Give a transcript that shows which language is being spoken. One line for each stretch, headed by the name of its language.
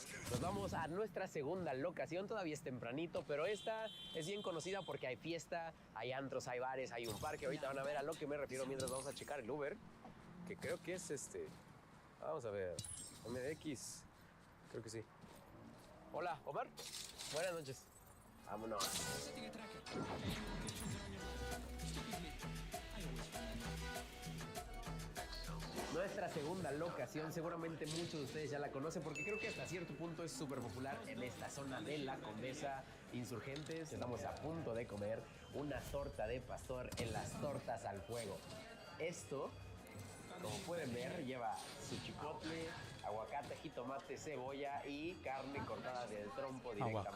Spanish: Nos vamos a nuestra segunda locación, todavía es tempranito, pero esta es bien conocida porque hay fiesta, hay antros, hay bares, hay un parque. Ahorita van a ver a lo que me refiero mientras vamos a checar el Uber, que creo que es este. Vamos a ver, MDX, creo que sí. Hola, Omar. Buenas noches. Vámonos.
English: Setting a tracker. Any locations around your map. Stupidly, I always find them.
Spanish: Nuestra segunda locación, seguramente muchos de ustedes ya la conocen porque creo que hasta cierto punto es súper popular en esta zona de la Condesa Insurgentes. Estamos a punto de comer una torta de pastor en las tortas al fuego. Esto, como pueden ver, lleva su chipotle, aguacate, jitomate, cebolla y carne cortada del trompo directamente.